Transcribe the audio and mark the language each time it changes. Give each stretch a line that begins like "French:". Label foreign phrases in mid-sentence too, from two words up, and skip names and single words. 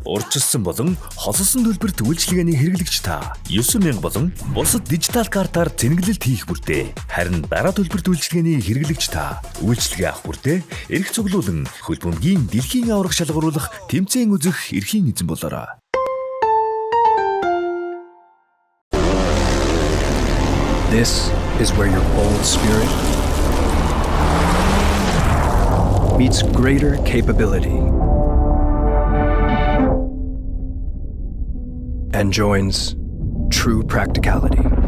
Mongolian: Урьдчилсан болон хосолсон төлбөрт үйлчилгээний хэрэглэгч та 9000 болон бусад дижитал картаар зэнгэлэлт хийх бүртээ. Харин дараа төлбөрт үйлчилгээний хэрэглэгч та үйлчилгээ авах бүртээ эрх цуглуулан хөл бөмбөгийн дэлхийн аварга шалгаруулах тэмцээн үзэх эрхийн эзэн болоорой.
English: This is where your bold spirit meets greater capability and joins true practicality.